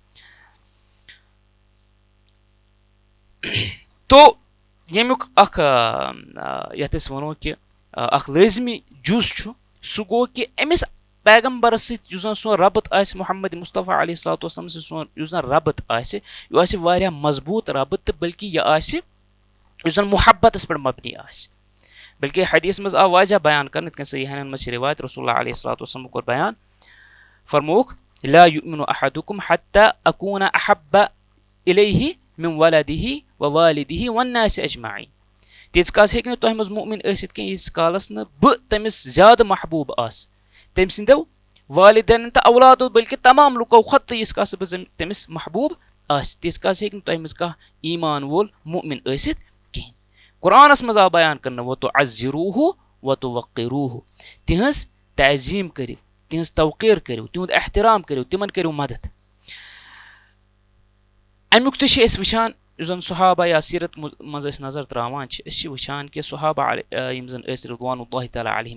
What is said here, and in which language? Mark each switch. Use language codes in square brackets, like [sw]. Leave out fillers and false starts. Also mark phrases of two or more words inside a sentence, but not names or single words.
[ks] तो यमुक अख यत वनो कि अख लाजमी जुज छु सह गो कि अमिस पैगंबर सन सो रबत आस मुहम्मद मुस्तफ़ा [ar] عليه الصلاة والسلام [ks] सो रबत आस यह आस वारिया मजबूत रबत तो बल्कि यह आस जन मुहब्बतस पे मबनी आस बल्कि हदीस मज आव वाज़ह बयान कर सहीहन मज रिवायत रसूलुल्लाह [ar] عليه الصلاة والسلام [ks] कोर बयान फरमोक ला [ar] يؤمن أحدكم حتى أكون أحب إليه من ولده و والده والناس أجمعين [ks] तीस कास हेक तुह मज मुमिन आसित कह यीस कालस न ब तमिस ज्यादा महबूब आस तम सिंदो वालिदैन तो औलादो बल्कि तमाम लुको खत यीस कास तमिस महबूब आस तीस कास हेक तुह मज कह ईमान वोल मुमिन आसित कह कुरानस मज आ बयान कर वो तो [ar] عزروه و توقروه [ks] तिहंज तअज़ीम करियो तिहंज तवक़ीर करियो तिहुंद एहतराम करियो तिमन करियो मदद अमुक तो वुचान जन सहाबा या सीरत मज नजर त्रावान वुचान कि सहाबा यम जन [ar] رضوان الله تعالى عليهم